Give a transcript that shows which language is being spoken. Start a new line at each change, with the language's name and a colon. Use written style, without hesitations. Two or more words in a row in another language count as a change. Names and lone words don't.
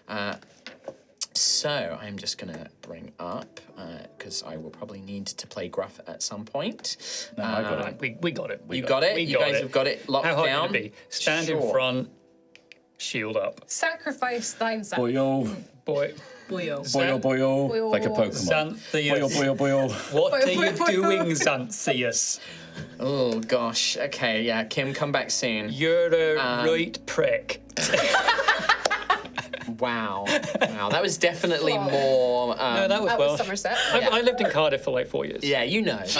English: So I'm just going to bring up, because I will probably need to play Gruff at some point. No, I got it. We got it. You got it? You guys have got it locked How hard down? can it be? Stand in Sure. front, shield up. Sacrifice thine son. Boyo, Boy. Boyo. boyo, boyo, Boyo. like a Pokemon. Xanthias. Boyo, boyo, boyo. What Boyo, are you boyo, boyo. doing, Xanthias? Oh, gosh. Okay, yeah. Kim, come back soon. You're a right prick. Wow. Wow, that was definitely Flawless. more... No, that was That was Welsh. Somerset. I lived in Cardiff for like 4 years.